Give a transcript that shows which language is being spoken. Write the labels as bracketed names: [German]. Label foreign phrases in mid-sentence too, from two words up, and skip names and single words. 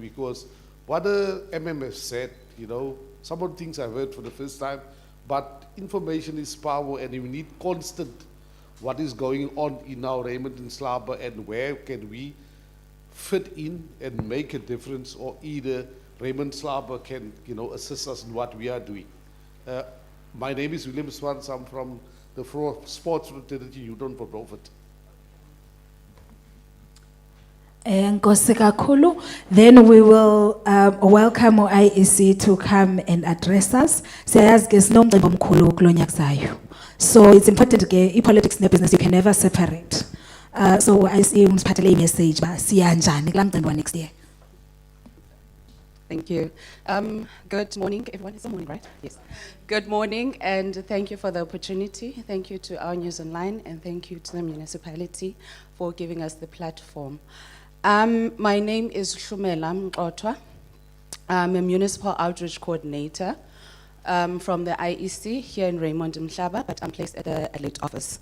[English] Because what the MMF said, you know, some of the things I've heard for the first time, but information is power and we need constant what is going on in our Raymond and Slaba and where can we fit in and make a difference, or either Raymond Slaba can, you know, assist us in what we are doing. My name is William Swans. I'm from the Sports Fraternity Union for Profit. [Xhosa] Enkosi kakhulu. [English] Then we will welcome IEC to come and address us. [Xhosa] Siyazi ke sinomcimbi omkhulu kulonyaka zayo. [English] So it's important ke politics ne business you can never separate. [Xhosa] So IEC unisiphathele message ba siya njani kula mcimbi wa [English] next year. Thank you. Good morning, everyone. It's morning, right? Yes. Good morning, and thank you for the opportunity. Thank you to OurNews Online, and thank you to the municipality for giving us the platform. My name is Shumela Mqothwa. I'm a municipal outreach coordinator from the IEC here in Raymond Mhlaba, but I'm placed at the Adelaide office.